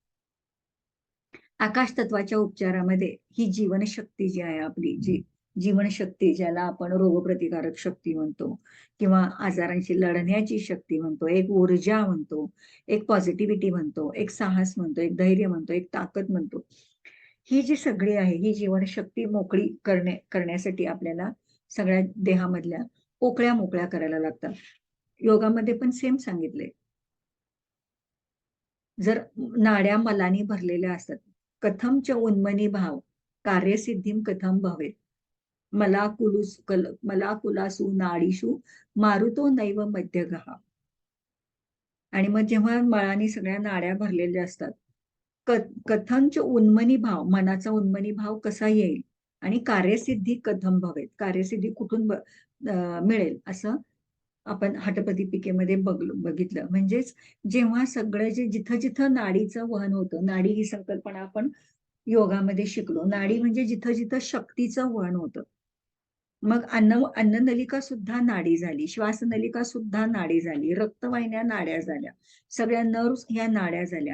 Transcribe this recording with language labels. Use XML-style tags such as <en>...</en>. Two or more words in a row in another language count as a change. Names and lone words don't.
<mr>आकाश तत्वाच्या उपचारामध्ये ही जीवनशक्ती जी आहे आपली, जी जीवनशक्ती ज्याला आपण रोगप्रतिकारक शक्ती म्हणतो किंवा आजारांशी लढण्याची शक्ती म्हणतो, एक ऊर्जा म्हणतो, एक पॉझिटिव्हिटी म्हणतो, एक साहस म्हणतो, एक धैर्य म्हणतो, एक ताकद म्हणतो. ही जी सगळी आहे, ही जीवनशक्ती मोकळी करण्यासाठी आपल्याला सगळ्या देहामधल्या पोकळ्या मोकळ्या करायला लागतात. योगामध्ये पण सेम सांगितलंय. जर नाड्या मलानी भरलेल्या असतात,</mr> <sa>कथम च उन्मनी भाव, कार्यसिद्धीम कथम भवेत. मला कुलासू नाडीषु मारुतो नैव मध्यगहा.</sa> <mr>आणि मग जेव्हा मळानी सगळ्या नाड्या भरलेल्या असतात,</mr> <sa>कथंच उन्मनी भाव,</sa> <mr>मनाचा उन्मनी भाव कसा येईल आणि</mr> <sa>कार्यसिद्धी कथम भवेत,</sa> <mr>कार्यसिद्धी कुठून मिळेल असं आपण हठपदीपिकेमध्ये बघितलं. म्हणजेच जेव्हा सगळं जे जिथं जिथं नाडीचं वहन होतं, नाडी ही संकल्पना आपण योगामध्ये शिकलो. नाडी म्हणजे जिथं जिथं शक्तीचं वहन होतं. मग अन्ननलिका सुद्धा नाडी झाली, श्वासनलिका सुद्धा नाडी झाली, रक्तवाहिन्या नाड्या झाल्या, सगळ्या नर्व्स ह्या नाड्या झाल्या.</mr>